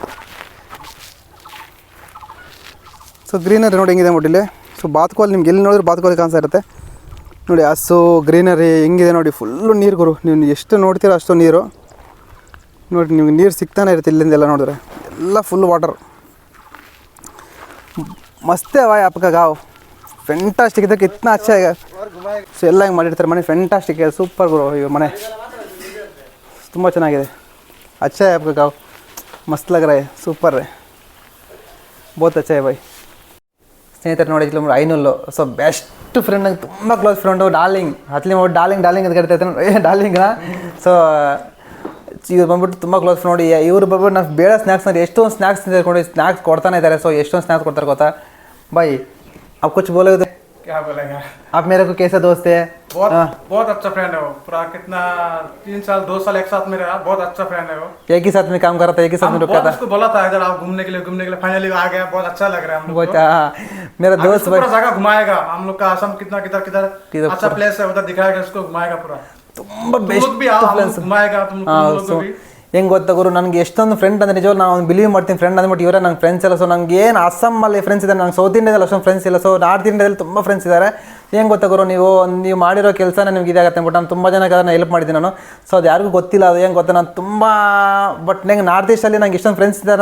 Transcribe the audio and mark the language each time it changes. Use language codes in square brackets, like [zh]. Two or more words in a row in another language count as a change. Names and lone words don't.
[kn] ಸೊ ಗ್ರೀನರಿ ನೋಡಿ ಹೆಂಗಿದೆ ನೋಡಿ ಇಲ್ಲಿ. ಸೊ ಬಾತುಕೋಲಿ ನಿಮ್ಗೆ ಎಲ್ಲಿ ನೋಡಿದ್ರು ಬಾತುಕೋಲಿ ಕಾಣಿಸ್ತಾ ಇರುತ್ತೆ ನೋಡಿ. ಹಸು ಗ್ರೀನರಿ ಹೆಂಗಿದೆ ನೋಡಿ, ಫುಲ್ಲು ನೀರು ಗುರು. ನೀವು ಎಷ್ಟು ನೋಡ್ತೀರೋ ಅಷ್ಟು ನೀರು ನೋಡಿ. ನಿಮ್ಗೆ ನೀರು ಸಿಗ್ತಾನೆ ಇರುತ್ತೆ ಇಲ್ಲಿಂದೆಲ್ಲ ನೋಡಿದ್ರೆ, ಎಲ್ಲ [en] full water. [hi] ಮಸ್ತ್ है भाई आपका गाँव, फैंटास्टिक है, कितना अच्छा है. [kn] ಸೊ ಎಲ್ಲ ಹಿಂಗೆ ಮಾಡಿರ್ತಾರೆ ಮನೆ, ಫ್ಯಾಂಟಾಸ್ಟಿಕ್ है, ಸೂಪರ್ ಗುರು. ಇವ್ರ ಮನೆ ತುಂಬ ಚೆನ್ನಾಗಿದೆ. [hi] अच्छा है आपका गाँव, मस्त लग रहा है, ಸೂಪರ್ है, बहुत अच्छा है भाई. [kn] ಸ್ನೇಹಿತರೆ ನೋಡಿ, ಐನೂಲ್ಲು. ಸೊ [en] best friend, [kn] ನಂಗೆ ತುಂಬ [en] close friend, [kn] ಡಾರ್ಲಿಂಗ್. ಹತ್ಲಿ ಮಾಡಿ ಡಾರ್ಲಿಂಗ್ ಅಂತ ಕರಿತಾ ಇರ್ತಾನೆ ಡಾರ್ಲಿಂಗ್ನ. ಸೊ ಇವ್ರು ಬಂದ್ಬಿಟ್ಟು ತುಂಬ ಕ್ಲೋಸ್ ನೋಡಿ. ಇವ್ರು ಬಂದ್ಬಿಟ್ಟು ನಾವು ಬೇಡ ಸ್ನ್ಯಾಕ್ಸ್ ಅಂದರೆ ಎಷ್ಟೊಂದು ಸ್ನ್ಯಾಕ್ಸ್ ತಿಂದ್ಕೊಂಡು ಸ್ನ್ಯಾಕ್ಸ್ ಕೊಡ್ತಾನೆ ಇದ್ದಾರೆ. ಸೊ ಎಷ್ಟೊಂದು ಸ್ನ್ಯಾಕ್ಸ್ ಕೊಡ್ತಾರೆ ಗೊತ್ತಾ [hi] भाई. आप कुछ बोलोगे? क्या बोलेंगे? आप मेरे को कैसा दोस्त है? बहुत अच्छा फ्रेंड है वो. पूरा कितना 3 साल 2 साल एक साथ में रहा. बहुत अच्छा फ्रेंड है वो. एक ही साथ में काम कर रहा था, एक ही साथ में रुका था. उसको बोला था इधर आप घूमने के लिए फाइनली आ गया. बहुत अच्छा लग रहा है हम लोग को. मेरा दोस्त पूरा जगह घुमाएगा. हम लोग का असम कितना किधर अच्छा प्लेस है उधर दिखाएगा, उसको घुमाएगा पूरा. [kn] ತುಂಬ ಬೆಸ್ಟ್ [hi] प्लेस घुमाएगा तुम लोग को भी. [kn] ಹೆಂಗೆ ಗೊತ್ತಾ ಗುರು, ನನಗೆ ಎಷ್ಟೊಂದು ಫ್ರೆಂಡ್ ಅಂದರೆ ನಿಜವಾಗ ನಾನು ಬಿಲೀವ್ ಮಾಡ್ತೀನಿ ಫ್ರೆಂಡ್ ಅಂದ್ಬಿಟ್ಟು. ಇವರೇ ನಂಗೆ ಫ್ರೆಂಡ್ಸ್ ಎಲ್ಲ. ಸೊ ನಂಗೆ ಏನು ಅಸ್ಸಾಮಲ್ಲಿ ಫ್ರೆಂಡ್ಸ್ ಇದ್ದಾರೆ, ನಂಗೆ ಸೌತ್ ಇಂಡಿಯಾದಲ್ಲಿ ಅಷ್ಟೊಂದು ಫ್ರೆಂಡ್ಸ್ ಇಲ್ಲ. ಸೊ ನಾರ್ತ್ ಇಂಡಿಯಾದಲ್ಲಿ ತುಂಬ ಫ್ರೆಂಡ್ಸ್ ಇದ್ದಾರೆ. ಏನು ಗೊತ್ತಾ ಗುರು, ನೀವು ಮಾಡಿರೋ ಕೆಲಸನೇ ನಿಮ್ಗೆ ಇದಾಗತ್ತೆ ಅಂದ್ಬಿಟ್ಟು ನಾನು ತುಂಬ ಜನಕ್ಕೆ ಅದನ್ನು ಹೆಲ್ಪ್ ಮಾಡಿದ್ದೀನಿ ನಾನು. ಸೊ ಅದು ಯಾರಿಗೂ ಗೊತ್ತಿಲ್ಲ, ಅದು ಏನು ಗೊತ್ತಾ, ನಾನು ತುಂಬ ಬಟ್ ನಂಗೆ ನಾರ್ತ್ ಈಸ್ಟಲ್ಲಿ ನಂಗೆ ಇಷ್ಟೊಂದು ಫ್ರೆಂಡ್ಸ್ ಇದ್ದಾರೆ.